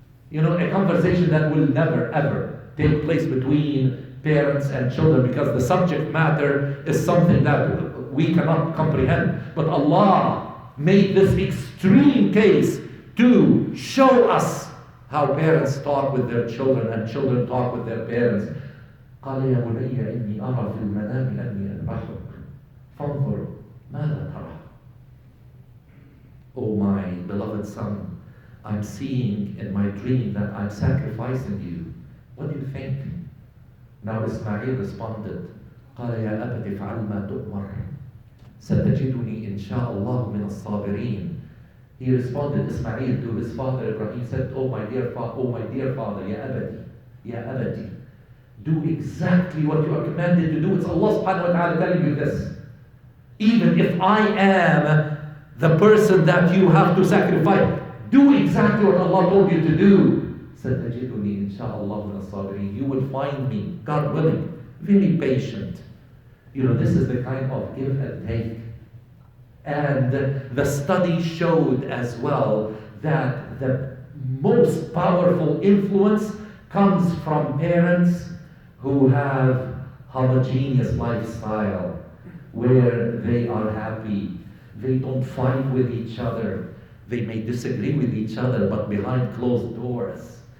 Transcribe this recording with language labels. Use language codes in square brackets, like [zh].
[en] You know, a conversation that will never ever take place between parents and children, because the subject matter is something that we cannot comprehend. But Allah made this extreme case to show us how parents talk with their children and children talk with their parents. [ar] قال يا بني إني أرى في المنام أني أذبحك فانظر ماذا ترى. [en] Oh my beloved son, I'm seeing in my dream that I'm sacrificing you. What do you think? Now Ismail responded, [ar] قال يا أبت افعل ما تؤمر ستجدني إن شاء الله من الصابرين. [en] He responded, Ismail, to his father Ibrahim, said, oh my dear father, [ar] ya abati, [en] do exactly what you are commanded to do. It's Allah subhanahu wa ta'ala telling you this. Even if I am the person that you have to sacrifice, do exactly what Allah told you to do. [ar] ستجدني إن شاء الله من الصابرين. [en] You will find me, God willing, very patient. You know, this is the kind of give and take. And the study showed as well that the most powerful influence comes from parents who have homogeneous lifestyle, where they are happy, they don't fight with each other, they may disagree with each other, but behind closed doors.